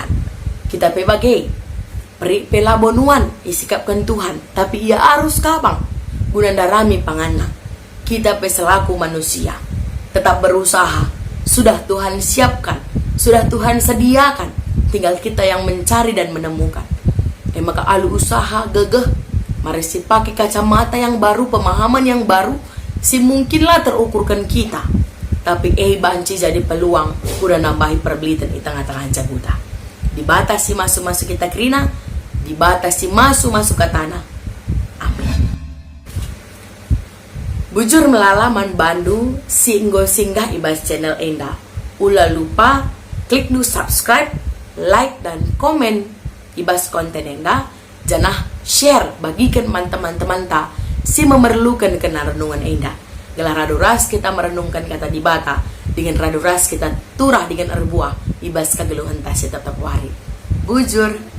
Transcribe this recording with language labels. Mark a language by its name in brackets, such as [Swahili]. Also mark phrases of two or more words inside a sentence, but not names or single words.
[Batak Karo] Kita pe bagai peri pe labo nuan isikapkan Tuhan, tapi ia harus kabang guna darami panganna. [Indonesian] Kita pe selaku manusia tetap berusaha. Sudah Tuhan siapkan, sudah Tuhan sediakan, tinggal kita yang mencari dan menemukan. [Batak Karo] Maka alu usaha gegeh, [Indonesian] mari si pakai kacamata yang baru, pemahaman yang baru, [Batak Karo] si mungkinlah terukurkan kita. Tapi banci jadi peluang, udah nambahi perbelitan [Indonesian] di tengah-tengah [Batak Karo] jaguta. [Indonesian] Dibatasi masuk-masuk kita kerina, dibatasi masuk-masuk ke tanah. [Batak Karo] Bujur melalaman bandu singgo singgah ibas channel enda. Ula lupa klik du subscribe, like dan komen ibas konten enda. Janah share bagikan teman-teman ta si memerlukan kena renungan enda. Gelar raduras kita merenungkan kata di bata dengan raduras kita turah dengan erbuah ibas kegeluhan ta tetap wari. Bujur.